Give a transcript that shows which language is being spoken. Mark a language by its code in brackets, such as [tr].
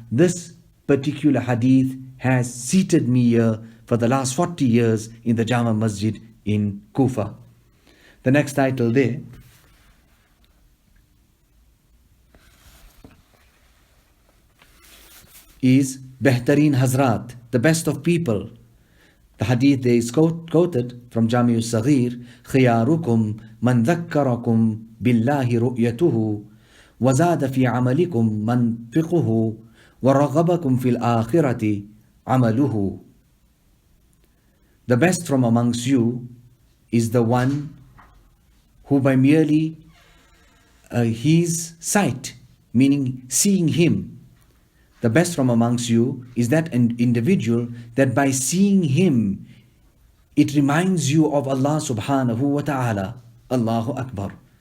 [en] This particular hadith has seated me here for the last 40 years in the Jama Masjid in Kufa. The next title there is Behtareen Hazrat, the best of people. The hadith there is quoted from Jami al-Saghir, [ar] خِيَارُكُمْ مَنْ ذَكَّرَكُمْ بِاللَّهِ رُؤْيَتُهُ وَزَادَ فِي عَمَلِكُمْ مَنْطِقُهُ وَرَغَبَكُمْ فِي الْآخِرَةِ عَمَلُهُ. [en] The best from amongst you is the one who by merely his sight, meaning seeing him, the best from amongst you is that an individual that by seeing him, it reminds you of Allah subhanahu wa ta'ala, Allahu Akbar.